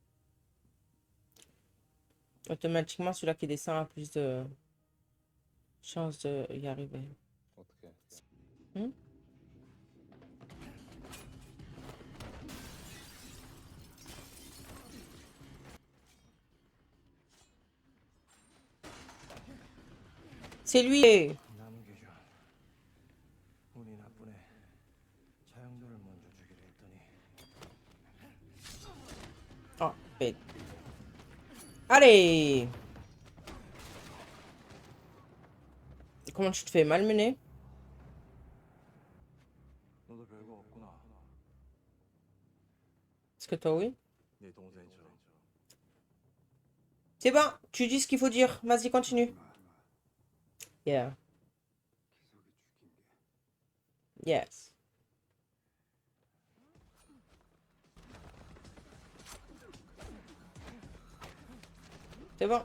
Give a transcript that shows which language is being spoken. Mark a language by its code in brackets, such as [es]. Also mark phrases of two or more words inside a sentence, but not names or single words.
[fr] Automatiquement, celui-là qui descend a plus de chances de y arriver. Hmm. C'est lui! [ko] 남규준, 운이 나쁘네. 자영도를 먼저 주기로 했더니 [fr] Oh, bête. Allez! Comment tu te fais malmener? [ko] 너도 별거 없구나. [fr] Est-ce que toi, oui? [ko] 네 동생처럼. [fr] C'est bon, tu dis ce qu'il faut dire. Vas-y, continue. [en] Yeah. Yes. [fr] C'est bon.